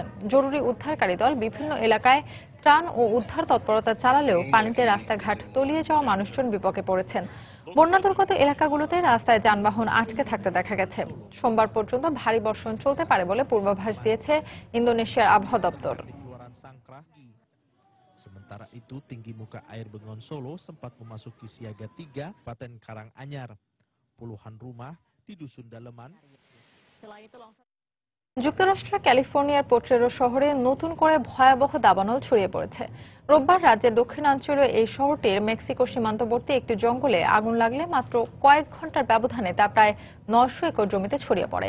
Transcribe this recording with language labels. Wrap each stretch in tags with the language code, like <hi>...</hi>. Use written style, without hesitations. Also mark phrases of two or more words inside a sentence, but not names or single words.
<bn>জরুরি উদ্ধারকারী দল বিভিন্ন এলাকায় ত্রাণ ও উদ্ধার তৎপরতা চালালেও পানিতে রাস্তাঘাট তলিয়ে যাওয়া মানুষজন বিপদে পড়েছেন। বন্যা দুর্গত এলাকাগুলোতে রাস্তায় যানবাহন আটকে থাকতে দেখা গেছে। সোমবার পর্যন্ত ভারী বর্ষণ চলতে পারে বলে পূর্বাভাস দিয়েছে ইন্দোনেশিয়ার আবহাওয়া দপ্তর।</bn> <id>Sementara itu, tinggi muka air Bengon Solo sempat memasuki siaga 3 Kabupaten Karanganyar. Puluhan rumah di Dusun Daleman.</id> <bn>যুক্তরাষ্ট্রের ক্যালিফোর্নিয়ার পোট্রেরো শহরে নতুন করে ভয়াবহ দাবানল ছড়িয়ে পড়েছে। রোববার রাজ্যের দক্ষিণাঞ্চলীয় এই শহরটির মেক্সিকো সীমান্তবর্তী একটি জঙ্গলে আগুন লাগলে মাত্র কয়েক ঘন্টার ব্যবধানে তা প্রায় 900 একর জমিতে ছড়িয়ে পড়ে।</bn>